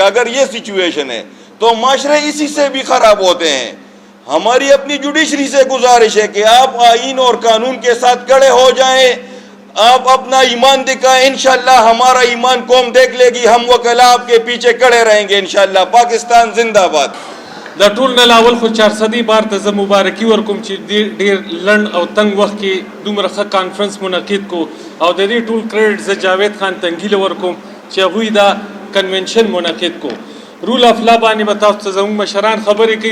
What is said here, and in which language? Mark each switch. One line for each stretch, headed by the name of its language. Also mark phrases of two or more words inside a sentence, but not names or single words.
Urdu: اگر یہ سچویشن ہے تو معاشرے اسی سے بھی خراب ہوتے ہیں. ہماری اپنی جوڈیشری سے گزارش ہے کہ آپ آئین اور قانون کے ساتھ کھڑے ہو جائیں، آپ اپنا ایمان دکھائیں. ان شاء اللہ ہمارا ایمان قوم دیکھ لے گی، ہم وکلا آپ کے پیچھے کھڑے رہیں گے ان شاء اللہ. پاکستان زندہ باد.
Pashto: د ټول نه لاول خو 400 بار ته زه مبارکي ورکوم چې ډېر لنډ او تنگ وخت کې دومره ښه کانفرنس منعقد کو، او د دې ټول کریډټ زه جاوید خان تنګیله ورکوم چې هغوی دا کنونشن منعقد کو.
English: rule of law
Pashto: باندې به تاسو ته زموږ مشران خبرې کوي.